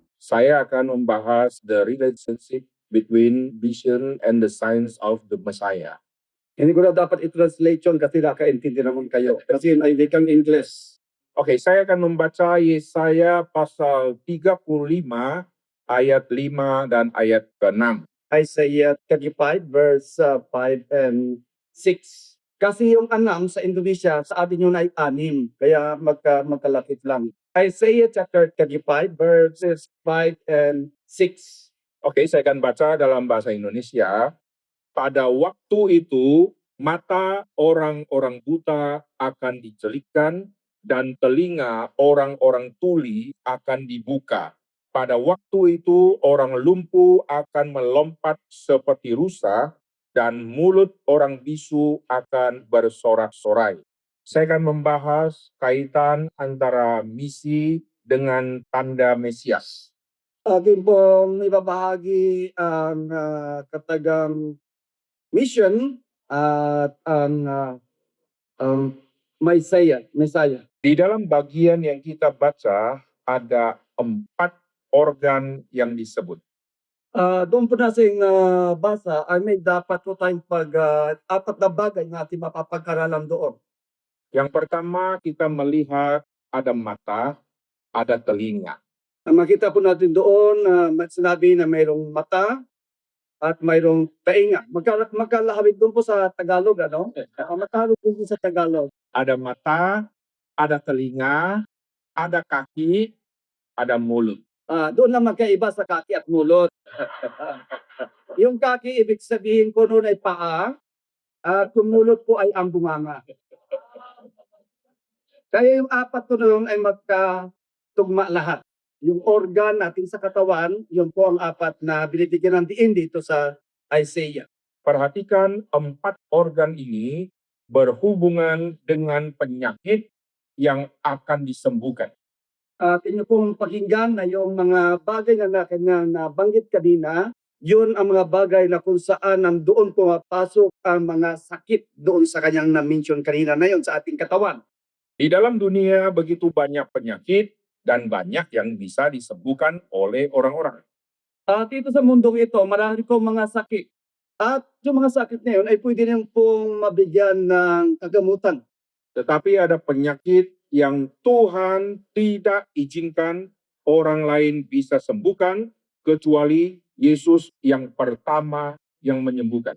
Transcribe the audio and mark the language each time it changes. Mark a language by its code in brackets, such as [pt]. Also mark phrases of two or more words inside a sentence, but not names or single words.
[id] Saya akan membahas [en] the relationship between vision and the signs of the Messiah. [tl] Hindi ko na dapat i-translate yun kasi nakaintindi naman kayo. Kasi yun ay wikang English. [id] Oke, saya akan membaca Yesaya pasal 35 ayat 5 dan ayat ke-6. [en] Isaiah 35 verse 5 and 6. [tl] Kasi yung anam sa Indonesia, sa atin yun ay anim. Kaya magkalapit lang. [en] Isaiah chapter 35 verses 5 and 6. [id] Oke, saya akan baca dalam bahasa Indonesia. Pada waktu itu, mata orang-orang buta akan dicelikkan dan telinga orang-orang tuli akan dibuka. Pada waktu itu, orang lumpuh akan melompat seperti rusa dan mulut orang bisu akan bersorak-sorai. Saya akan membahas kaitan antara misi dengan tanda Mesias. [tl] Akin pong ibabahagi ang katagang mission at ang Messiah. [id] Di dalam bagian yang kita baca, ada 4 organ yang disebut. [tl] Doon po nating basa ay may dapat po tayong apat na bagay na ating mapapag-aralan doon. [id] Yang pertama, kita melihat ada mata, ada telinga. [tl] Ang makita po natin doon, sinabi na mayroong mata at mayroong tainga. Magkalahawig doon po sa Tagalog, ano? Magkalahawig doon po sa Tagalog. [id] Ada mata, ada telinga, ada kaki, ada mulut. [tl] Doon lang magkaiba sa kaki at mulut. Yung kaki, ibig sabihin ko noon ay paa, at yung mulut po ay ang bunganga. Kaya yung apat ko noon ay magkatugma lahat. Yung organ natin sa katawan, yun po ang apat na binibigyan ng diin dito sa Isaiah. [id] Perhatikan 4 organ ini berhubungan dengan penyakit yang akan disembuhkan. [tl] Inyo pong pakinggan na yung mga bagay na nabanggit kanina, yun ang mga bagay na kung saan nandoon pumapasok ang mga sakit doon sa kanyang na-mention kanina na yun sa ating katawan. [id] Di dalam dunia begitu banyak penyakit dan banyak yang bisa disembuhkan oleh orang-orang. [tl] At dito sa mundong ito, marami pong mga sakit. At yung mga sakit na yun ay pwede rin pong mabigyan ng kagamutan. [id] Tetapi ada penyakit yang Tuhan tidak izinkan orang lain bisa sembuhkan kecuali Yesus yang pertama yang menyembuhkan.